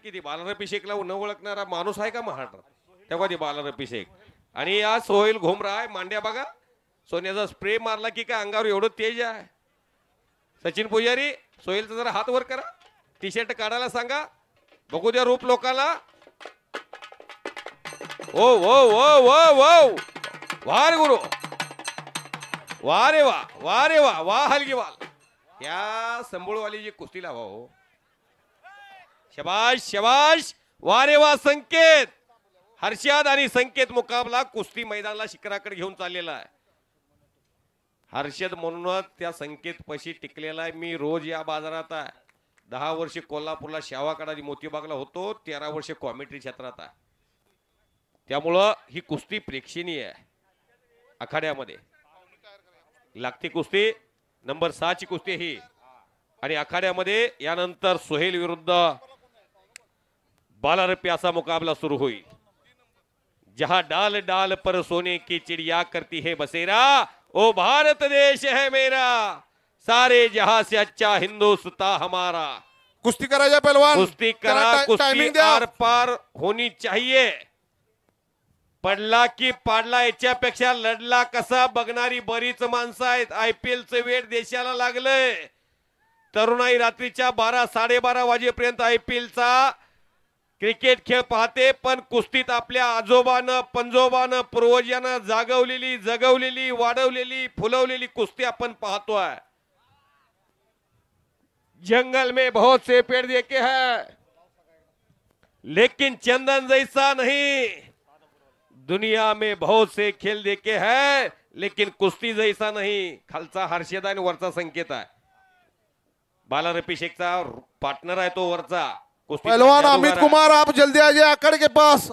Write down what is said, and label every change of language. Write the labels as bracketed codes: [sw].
[mr] किती बालारपी शेखला न ओळखणारा माणूस आहे का महाराष्ट्रात? तेव्हा ते बालारपी शेख. आणि या सोहेल घोमरा आहे. मांड्या बघा, सोन्याचा स्प्रे मारला की काय अंगावर एवढं तेज आहे. सचिन पुजारी, सोहेलचा जरा हात वर करा, टी शर्ट काढायला सांगा, बघू द्या रूप लोकांना. ओ ओ ओ ओ ओ वाह रे गुरु, वाह रे वाह, वाह रे वाह, वाह हलगीवाल. या संबळवाली जी कुस्ती लावा हो. शबाश शबाश, वाह रे वाह. संकेत, हर्षद आणि संकेत मुकाबला कुस्ती मैदानाला शिखराकडे घेऊन चाललेला आहे. हर्षद म्हणूनच त्या संकेत पशी टिकलेला आहे. मी रोज या बाजारात आहे. 10 वर्ष कोल्हापूरला शावाकडा मोतीबागला होतो, 13 वर्ष कॉमेंट्री क्षेत्रात आहे. त्यामुळं ही कुस्ती प्रेक्षणीय आहे. आखाड्यामध्ये लागती कुस्ती नंबर 6 ची कुस्ती ही. आणि आखाड्यामध्ये यानंतर सोहेल विरुद्ध बालारपी असा मुकाबला सुरू होईल. [hi] जहां डाल डाल पर सोने की चिड़िया करती है बसेरा, ओ भारत देश है मेरा, सारे जहां से अच्छा हिंदुस्तान हमारा. [mr] कुस्ती करायच्या पहलवान, कुस्ती करा, [hi] कुस्ती आर पार होनी चाहिए. [mr] पडला की पाडला याच्यापेक्षा लढला कसा बघणारी बरीच माणसं आहेत. IPLचं वेळ देशाला लागलंय. तरुणाई रात्रीच्या 12 साडेबारा वाजेपर्यंत IPLचा क्रिकेट खेळ पाहते, पण कुस्तीत आपल्या आजोबानं पंजोबानं पूर्वजानं जागवलेली जगवलेली वाढवलेली फुलवलेली कुस्ती आपण पाहतोय. [hi] जंगल में बहुत से पेड़ देखे हैं लेकिन चंदन जैसा नहीं. दुनिया में बहुत से खेल देखे हैं लेकिन कुस्ती जैसा नहीं. [mr] खालचा हर्षद आणि वरचा संकेत आहे. बालारपी शेखचा पार्टनर आहे तो वरचा. [hi] पहलवान अमित कुमार, आप जल्दी आ जाइए आकड़ के पास.